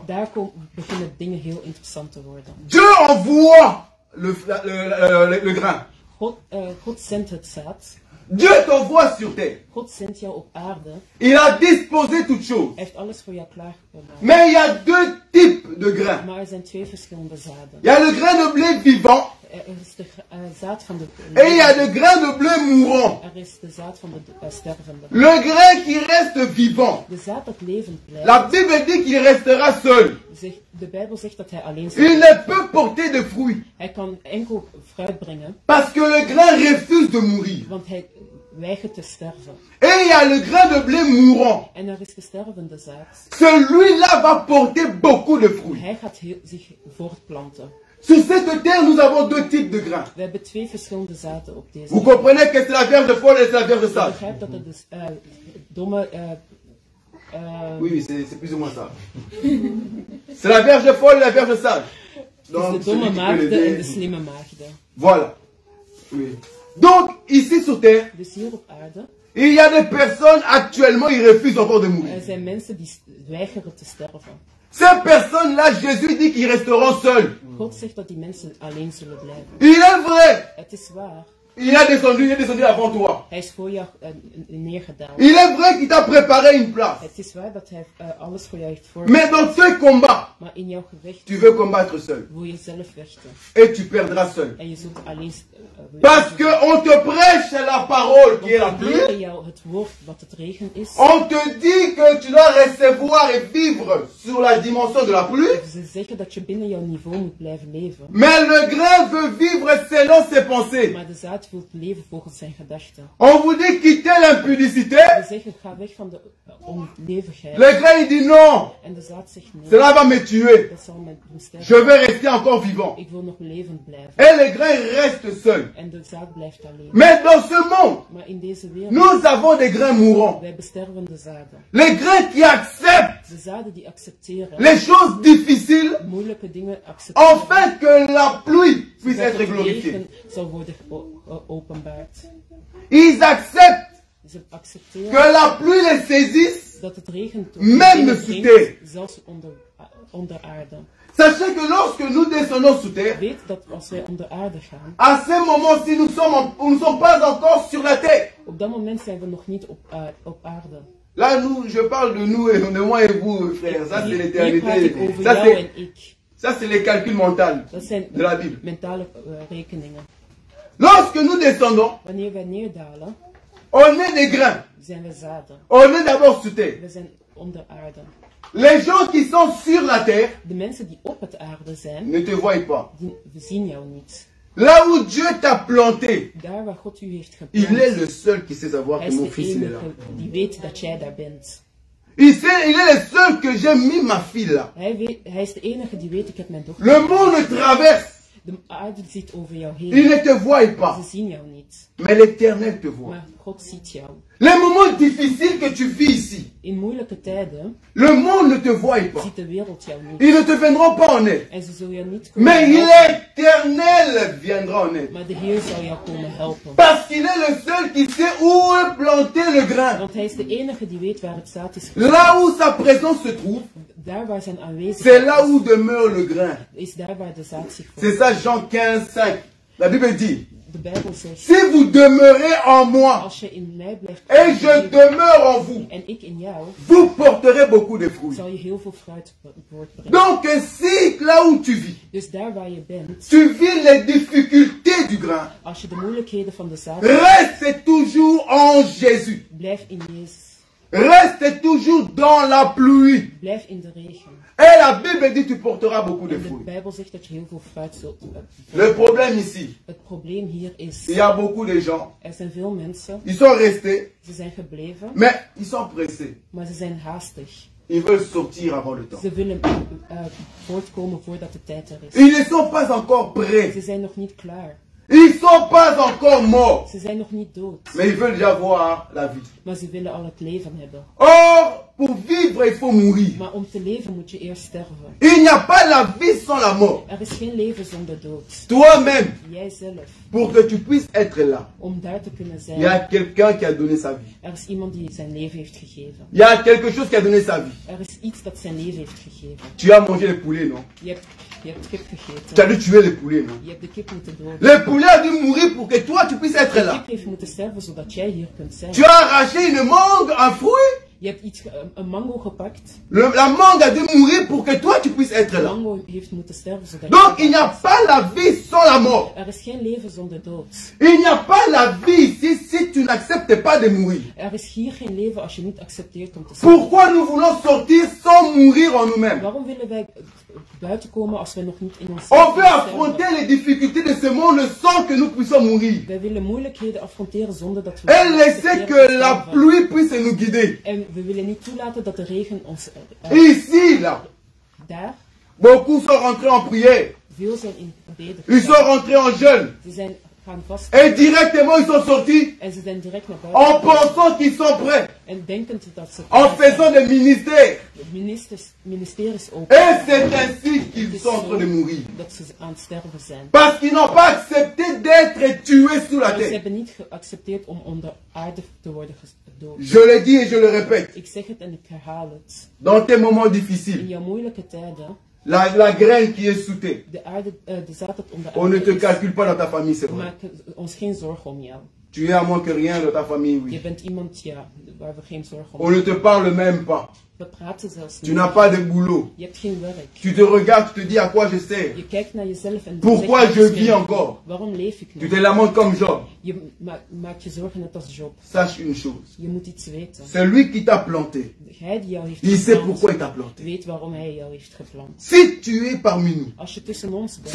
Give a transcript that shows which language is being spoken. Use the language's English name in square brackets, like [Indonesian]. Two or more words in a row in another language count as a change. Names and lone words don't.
[Dutch] Daar beginnen dingen heel interessant te worden. [French] Dieu envoie le grain. [Dutch] God zendt het zaad. [French] Dieu t'envoie sur terre. [Dutch] God zendt jou op aarde. [French] Il a disposé toutes choses. [Dutch] Hij heeft alles voor jou klaargemaakt. [French] Mais il y a deux types de grains. [Dutch] Maar er zijn twee verschillende zaden. [French] Il y a le grain de blé vivant [Dutch] Er is de zaad van de [French] et il y a le grain de blé mourant. [Dutch] Er is de zaad van de stervende. [French] Le grain qui reste vivant. [Dutch] De zaad dat levend blijft. [French] La Bible dit qu'il restera seul. [Dutch] De Bijbel zegt dat hij alleen zal [French] Il ne peut porter de fruits. [Dutch] Hij kan enkel fruit brengen. [French] Parce que le grain refuse de mourir. [Dutch] Want hij weigert te sterven. [French] Et il y a le grain de blé mourant. [Dutch] En er is de stervende zaad. [French] Celui-là va porter beaucoup de fruits. [Dutch] Hij gaat zich voortplanten. [French] Sur cette terre, nous avons deux types de grains. [Dutch] We hebben twee verschillende zaden op deze. [French] Vous comprenez que c'est la Vierge folle et c'est la Vierge [Dutch] Je [French] sage. [Dutch] begrijpt dat het dus domme... [French] Oui, c'est plus ou moins ça. C'est la Vierge folle et la Vierge sage. [Dutch] het is de domme maagden en de slimme maagden. [French] Voilà. Oui. Donc, ici sur terre, [Dutch] Dus hier op aarde, [French] il y a des personnes actuellement, ils refusent encore de mourir. [Dutch] er zijn mensen die weigeren te sterven. [French] Ces personnes-là, Jésus dit qu'ils resteront seuls. [Dutch] God zegt dat die mensen alleen zullen blijven. [French] Il est vrai. [Dutch] Het is waar. [French] Il est descendu avant toi. [Dutch] Hij is voor jou neergedaald. [French] Il est vrai qu'il t'a préparé une place. [Dutch] Het is waar dat hij alles voor jou heeft [French] Mais [Dutch] voorbereid. [French] dans ce combat, [Dutch] Maar in jouw gevecht [French] tu veux combattre seul. [Dutch] wil je zelf vechten. [French] Et tu perdras seul. [Dutch] En je zult alleen... [French] Parce qu'on te prêche la parole qui est la [Dutch] we [French] pluie. [Dutch] leren jou het woord wat het regen is. [French] On te dit que tu dois recevoir et vivre sur la dimension de la pluie. [Dutch] Ze zeggen dat je binnen jouw niveau moet blijven leven. [French] Mais le grain veut vivre selon ses pensées. [Dutch] Maar de zaad wil leven volgens zijn gedachten. [French] On vous dit quitter l'impudicité. [Dutch] We zeggen ga weg van de onlevigheid. [French] Le grain il dit non. [Dutch] En de zaad zegt nee. [French] Cela va me tuer. [Dutch] Dat zal me doen sterven. [French] Je vais rester encore vivant. [Dutch] Ik wil nog levend blijven. [French] Et le grain reste seul. [Dutch] En de zaad blijft alleen. [French] Mais dans ce monde, [Dutch] Maar in deze wereld, [French] nous avons des grains mourants. [Dutch] wij bestervende zaden. [French] Les grains qui acceptent [Dutch] De zaden die accepteren, [French] les choses difficiles [Dutch] moeilijke dingen accepteren. [French] afin que la pluie puisse [Dutch] zodat [French] être [Dutch] het [French] glorifiée. [Dutch] regen zal worden openbaard. [French] Ils acceptent [Dutch] Ze accepteren [French] que la pluie les saisisse. [Dutch] dat het regen [French] Même sous terre. [Dutch] zelfs onder aarde. [French] Sachez que lorsque nous descendons sous terre, [Dutch] Weet dat als wij onder aarde gaan, [French] à ce moment-ci, nous ne sommes pas encore sur la terre. [Dutch] op dat moment zijn we nog niet op aarde. [French] Là, je parle de nous et de moi et vous, frères. Ça, c'est [Dutch] Hier praat ik [French] l'éternité. [Dutch] over jou en ik. [French] Ça, c'est les calculs mentaux [Dutch] Dat zijn [French] de la Bible. [Dutch] mentale rekeningen. [French] Lorsque nous descendons, [Dutch] Wanneer wij neerdalen, [French] on est des grains. [Dutch] zijn we zaden. [French] On est d'abord sous terre. [Dutch] We zijn onder aarde. [French] Les gens qui sont sur la terre [Dutch] De mensen die op het aarde zijn, [French] ne te voient pas. [Dutch] we zien jou niet. [French] Là où Dieu t'a planté, [Dutch] Daar waar God u heeft [French] il [Dutch] geplant, [French] est le seul qui sait savoir [Dutch] hij [French] que [Dutch] is [French] mon [Dutch] de [French] fils il est là. [Dutch] enige die weet dat jij daar bent. [French] Il est le seul que j'ai mis ma fille là. [Dutch] Hij is de enige die weet, ik heb mijn dochter. [French] Le monde traverse. [Dutch] De aarde ziet over jou [French] Il [Dutch] heen. [French] ne te voit pas. [Dutch] Ze zien jou niet. [French] Mais l'Éternel te voit. [Dutch] Maar God ziet jou. [French] Les moments difficiles que tu vis ici, [Dutch] In moeilijke tijden [French] le monde ne te voit pas. [Dutch] ziet de wereld jou niet. [French] Ils ne te viendront pas en aide. [Dutch] En ze zullen jou niet komen [French] Mais [Dutch] helpen. [French] l'Éternel viendra en aide. [Dutch] Maar de Heer zal jou komen helpen. [French] Parce qu'il est le seul qui sait où est planté le grain. [Dutch] Want hij is de enige die weet waar het zaad is. [French] Là où sa présence se trouve, [Dutch] Daar waar zijn [French] c'est [Dutch] aanwezigheid [French] là où demeure le grain. [Dutch] is daar waar de zaad zich [French] C'est [Dutch] bevindt. [French] ça Jean 15, 5. La Bible dit, [Dutch] De Bijbel zegt, [French] si vous demeurez en moi [Dutch] als je in mij blijft [French] et je demeure en vous, [Dutch] en ik in jou, [French] vous porterez beaucoup de fruits. [Dutch] zal je heel veel fruit voortbrengen. [French] Donc si là où tu vis, [Dutch] Dus daar waar je bent, [French] tu vis les difficultés du grain, [Dutch] als je de moeilijkheden van de zaad, [French] reste toujours en Jésus. [Dutch] blijf in Jezus. [French] Reste toujours dans la pluie. [Dutch] Blijf in de regen. [French] Et la Bible dit tu porteras beaucoup de [Dutch] En de [French] fruits. [Dutch] Bijbel zegt dat je heel veel fruit zult. [French] Le problème ici, [Dutch] Het probleem hier is, [French] il y a beaucoup de gens, [Dutch] er zijn veel mensen, [French] ils sont restés, [Dutch] ze zijn gebleven, [French] mais ils sont pressés. [Dutch] maar ze zijn haastig. [French] Ils veulent sortir avant le temps. [Dutch] Ze willen voortkomen voordat de tijd er is. [French] Ils ne sont pas encore prêts. [Dutch] Ze zijn nog niet klaar. [French] Ils sont pas encore morts. [Dutch] Ze zijn nog niet dood. [French] Mais ils veulent déjà voir la vie. [Dutch] Maar ze willen al het leven hebben. [French] Or, pour vivre, il faut mourir. [Dutch] Maar om te leven moet je eerst sterven. [French] Il n'y a pas la vie sans la mort. [Dutch] Er is geen leven zonder dood. [French] Toi-même, [Dutch] Jijzelf. [French] pour que tu puisses être là, [Dutch] Om daar te kunnen [French] il y a [Dutch] zijn. [French] quelqu'un qui a donné sa vie. [Dutch] Er is iemand die zijn leven heeft gegeven. [French] Il y a quelque chose qui a donné sa vie. [Dutch] Er is iets dat zijn leven heeft gegeven. [French] Tu as mangé les poulets, non? [Dutch] Je hebt kip [French] Tu as [Dutch] gegeten. [French] dû tuer les poulets, non? [Dutch] Je hebt de kip moeten doden. [French] Le poulet a dû mourir pour que toi, tu puisses être [Dutch] De [French] là. [Dutch] kip heeft moeten sterven zodat jij hier kunt zijn. [French] Tu as arraché une mangue, un fruit. [Dutch] Je hebt een mango gepakt. [French] La mangue a dû mourir pour que toi, tu puisses être [Dutch] De [French] là. [Dutch] mango heeft moeten sterven zodat [French] Donc, [Dutch] jij [French] il n'y a pas la vie sans la mort. [Dutch] Er is geen leven zonder dood. [French] Il n'y a pas la vie ici si tu n'acceptes pas de mourir. [Dutch] Er is hier geen leven als je niet accepteert om te sterven. [French] Pourquoi nous voulons sortir sans mourir en nous-mêmes? [Dutch] Waarom willen wij buiten komen als we nog niet in ons [French] On veut affronter les difficultés de ce monde sans que nous puissions mourir. [Dutch] Wij willen moeilijkheden affronteren zonder dat we... [French] Et laisser que la pluie puisse nous guider. [Dutch] En we willen niet toelaten dat de regen ons... [French] Ici, là, [Dutch] daar, [French] beaucoup sont rentrés en prière. [Dutch] veel zijn in gebeden. [French] Ils sont rentrés en jeûne. [Dutch] Ze zijn gaan vast. [French] Et directement, ils sont sortis [Dutch] En ze zijn direct naar [French] en [Dutch] buiten. [French] pensant qu'ils sont prêts. [Dutch] En denkend dat ze... [French] En faisant des ministères. [Dutch] Ministeries open. [French] Et c'est ainsi qu'ils sont en train de mourir. [Dutch] Dat ze aan het sterven zijn. [French] Parce qu'ils n'ont pas accepté d'être tués sous la [Dutch] Maar ze [French] terre. [Dutch] hebben niet geaccepteerd om onder aarde te worden gedood. [French] Je le dis et je le répète. [Dutch] Ik zeg het en ik herhaal het. [French] Dans tes moments [Dutch] In [French] difficiles, [Dutch] jouw moeilijke tijden, [French] la graine qui est sous terre, [Dutch] de aarde, de zaad dat onder [French] on ne [Dutch] aarde [French] te [Dutch] is, [French] calcule pas dans ta famille, c'est vrai. [Dutch] maak ons geen zorgen om jou. [French] Tu es à moins que rien dans ta famille, [Dutch] Je [French] oui. [Dutch] bent iemand, ja, waar we geen zorgen om [French] On ne te parle même pas. [Dutch] We praten zelfs [French] Tu [Dutch] niet. [French] n'as pas de boulot. [Dutch] Je hebt geen werk. [French] Tu te regardes, tu te dis à quoi je sers. [Dutch] Je kijkt naar jezelf en [French] Pourquoi [Dutch] zegt, [French] je [Dutch] misschien, [French] vis encore? [Dutch] waarom leef ik [French] Tu [Dutch] nog? [French] te lamentes comme Job. [Dutch] Je maakt je zorgen net als Job. [French] Sache une chose. [Dutch] Je moet iets weten. [French] Celui qui t'a planté, [Dutch] Hij die jou heeft [French] il sait [Dutch] geplant, [French] pourquoi il t'a planté. [Dutch] weet waarom hij jou heeft geplant. [French] Si tu es parmi nous, [Dutch] Als je tussen ons bent,